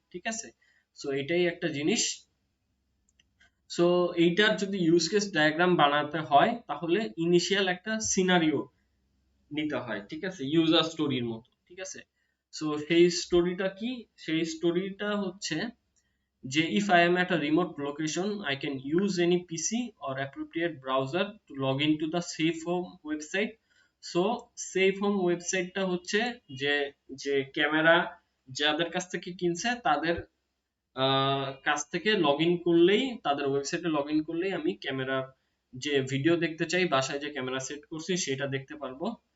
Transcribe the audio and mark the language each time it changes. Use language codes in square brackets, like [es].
[bn] ঠিক আছে, সো এটাই একটা জিনিস। সো এইটার যদি ইউজ কেস ডায়াগ্রাম বানাতে হয় তাহলে ইনিশিয়াল একটা সিনারিও নিতে হয়। ঠিক আছে, ইউজার স্টোরির মতো। ঠিক আছে, সো সেই স্টোরিটা কি, সেই স্টোরিটা হচ্ছে যে [en] if I am at a remote location I can use any PC or appropriate browser to log into the safe home website. [bn] so safe home ওয়েবসাইটটা হচ্ছে যে যে ক্যামেরা যাদের কাছ থেকে কিনছে তাদের কাছ থেকে লগ ইন করলেই, তাদের ওয়েবসাইটে লগ ইন করলেই আমি ক্যামেরার যে ভিডিও দেখতে চাই, বাসায় যে ক্যামেরা সেট করছি সেটা দেখতে পারবো।